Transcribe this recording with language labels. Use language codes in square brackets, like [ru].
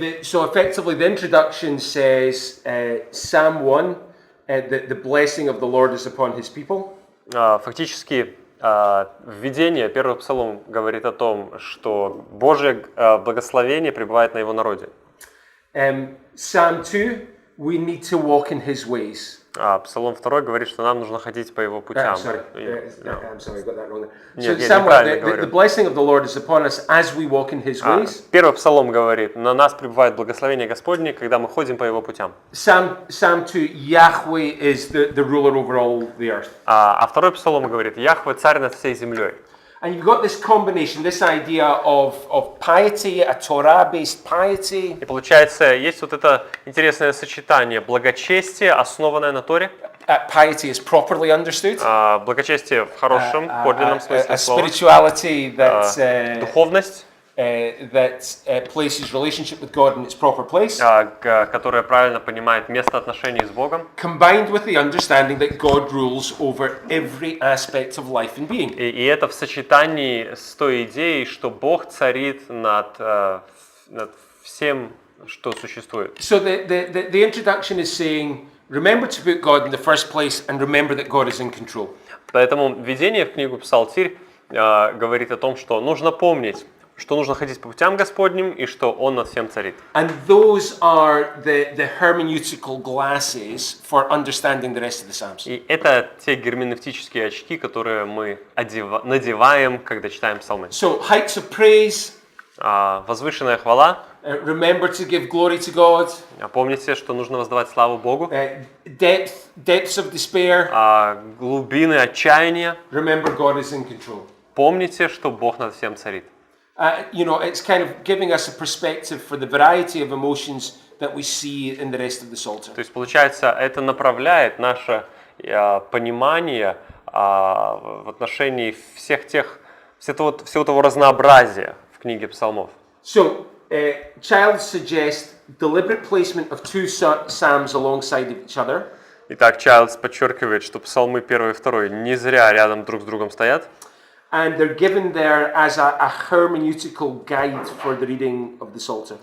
[en] So effectively the introduction says Psalm 1, the blessing of the Lord is upon his people. [ru] Фактически введение, первый псалом говорит о том, что Божье благословение пребывает на его народе. [en] Psalm 2, we need to walk in his ways. [ru] Псалом 2 говорит, что нам нужно ходить по его путям. [en] I'm sorry, I got that wrong there. So Psalm 1, the blessing of the Lord is upon us as we walk in his ways. [ru] Первый псалом говорит, на нас пребывает благословение Господне, когда мы ходим по его путям. [en] Psalm 2, Yahweh is the ruler over all the earth. [ru] А второй псалом говорит, Яхве царь над всей землей. [en] And you've got this combination, this idea of piety, a Torah-based piety. [ru] И получается, есть вот это интересное сочетание благочестия, основанное на Торе. [en] Piety is properly understood. [ru] Благочестие в хорошем, подлинном смысле слова. [en] Spirituality that [ru] духовность, [en] that places relationship with God in its proper place. [ru] Которая правильно понимает место отношений с Богом. [en] Combined with the understanding that God rules over every aspect of life and being. [ru] И это в сочетании с той идеей, что Бог царит над всем, что существует. [en] So the introduction is saying, remember to put God in the first place and remember that God is in control. [ru] Поэтому введение в книгу Псалтирь говорит о том, что нужно помнить, что нужно ходить по путям Господним и что Он над всем царит. [en] And those are the hermeneutical glasses for understanding the rest of the Psalms. [ru] И это те герменевтические очки, которые мы надеваем, когда читаем псалмы. [en] So heights of praise. [ru] Возвышенная хвала. [en] Remember to give glory to God. [ru] Помните, что нужно воздавать славу Богу. [en] Depths of despair. [ru] Глубины отчаяния. [en] Remember God is in control. [ru] Помните, что Бог над всем царит. [en] It's kind of giving us a perspective for the variety of emotions that we see in the rest of the Psalter. [ru] То есть, получается, это направляет наше понимание в отношении всего того разнообразия в книге псалмов. [en] So, Childs suggests deliberate placement of two psalms alongside each other. [ru] Итак, Чайлдс подчеркивает, что псалмы 1 и 2 не зря рядом друг с другом стоят. [en] And they're given there as a hermeneutical guide for the reading of the Psalter.